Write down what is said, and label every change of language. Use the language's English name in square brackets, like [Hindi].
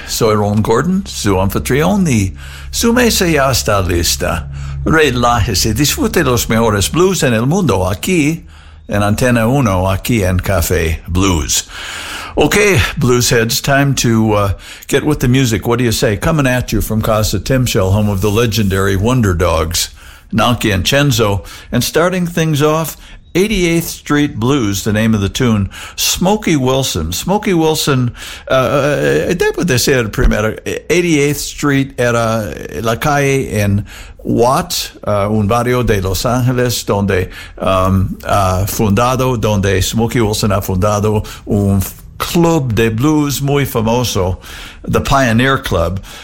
[Spanish] Soy Ron Gordon, su anfitrión, y su mesa ya está lista. Relájese, disfrute los mejores blues en el mundo aquí, en Antena 1, aquí en Café Blues. [English] Okay, bluesheads, time to get with the music. What do you say? Coming at you from Casa Timshell, home of the legendary Wonder Dogs, Nonky and Cenzo, and starting things off, 88th Street Blues, the name of the tune, Smokey Wilson. Smokey Wilson, that's what they say at primera. [Spanish] 88th Street era la calle en Watt, un barrio de Los Ángeles, donde fundado, donde Smokey Wilson ha fundado un club de blues muy famoso, the Pioneer Club.